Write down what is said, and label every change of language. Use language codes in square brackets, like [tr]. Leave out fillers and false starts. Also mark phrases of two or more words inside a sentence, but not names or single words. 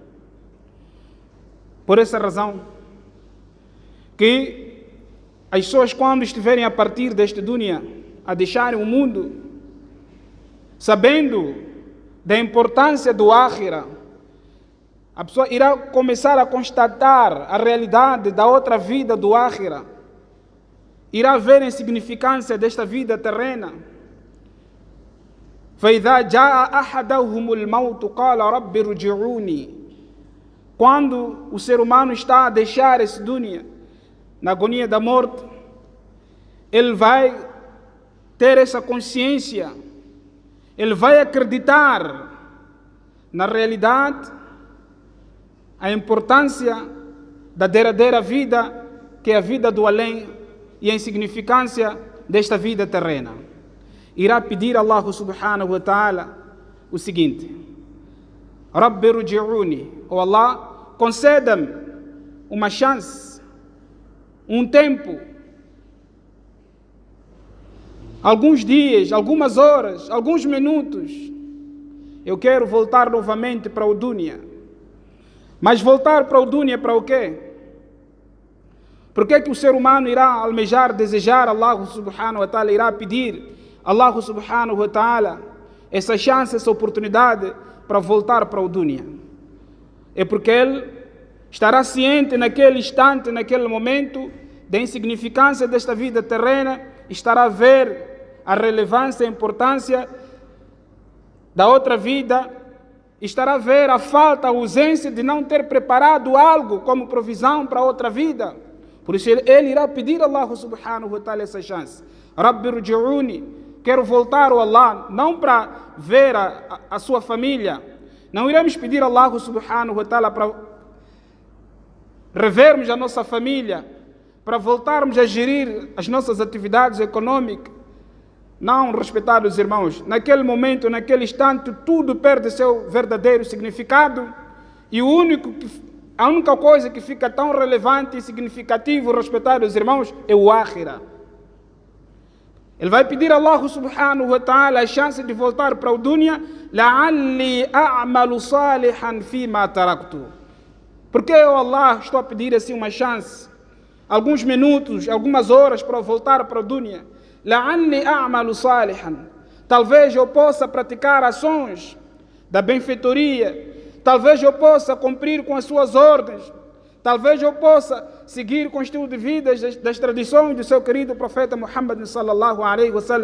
[pt] Por essa razão, que as pessoas, quando estiverem a partir deste dunya, a deixarem o mundo, sabendo da importância do Akhira, a pessoa irá começar a constatar a realidade da outra vida do Akhira, irá ver a insignificância desta vida terrena. [ar] فَإِذَا جَاءَ أَحَدَهُمُ الْمَوْتُ قَالَ رَبِّ ارْجِعُونِ. [pt] Quando o ser humano está a deixar esse dunya, na agonia da morte, ele vai ter essa consciência, ele vai acreditar na realidade, a importância da derradeira vida, que é a vida do além, e a insignificância desta vida terrena. Irá pedir a Allah [ar] سبحانه وتعالى [pt] o seguinte: [ar] رب ارجعون, [pt] ou Allah, conceda-me uma chance, um tempo, alguns dias, algumas horas, alguns minutos. Eu quero voltar novamente para o dunya. Mas voltar para o dunya para o quê? Por que o ser humano irá almejar, desejar Allah [ar] سبحانه وتعالى, [pt] irá pedir Allah [ar] سبحانه وتعالى [pt] essa chance, essa oportunidade para voltar para o dunya? É porque ele estará ciente naquele instante, naquele momento, da insignificância desta vida terrena, estará a ver a relevância, a importância da outra vida, estará a ver a falta, a ausência de não ter preparado algo como provisão para outra vida. Por isso ele irá pedir a Allah [ar] سبحانه وتعالى [pt] essa chance. [ar] رب ارجعون, [pt] quero voltar ao Allah, não para ver a sua família. Não iremos pedir a Allah [ar] سبحانه وتعالى [pt] para revermos a nossa família, para voltarmos a gerir as nossas atividades econômicas. Não, respeitados irmãos, naquele momento, naquele instante, tudo perde seu verdadeiro significado, e a única coisa que fica tão relevante e significativo, respeitados irmãos, é o Akhira. Ele vai pedir a Allah [ar] سبحانه وتعالى [pt] a chance de voltar para o dunya, [ar] لعلي أعمل صالحا فيما تركت. [pt] Porque eu, Allah, estou a pedir assim uma chance, alguns minutos, algumas horas para voltar para o dunya. [ar] لعلي أعمل صالحا. [pt] Talvez eu possa praticar ações da benfeitoria, talvez eu possa cumprir com as suas ordens, talvez eu possa seguir com o estilo de vida das tradições do seu querido profeta Muhammad [ar] صلى الله عليه وسلم.